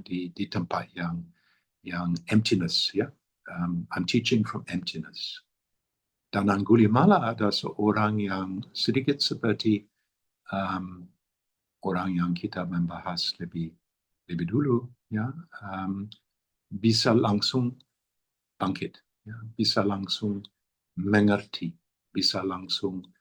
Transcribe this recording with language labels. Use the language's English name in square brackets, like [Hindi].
[Indonesian] Di tempat yang emptiness. Ya? [English] I'm teaching from emptiness. [Indonesian] Dan Angulimala ada seorang yang sedikit seperti orang yang kita membahas lebih dulu, ya, bisa langsung bangkit, ya, bisa langsung mengerti, bisa langsung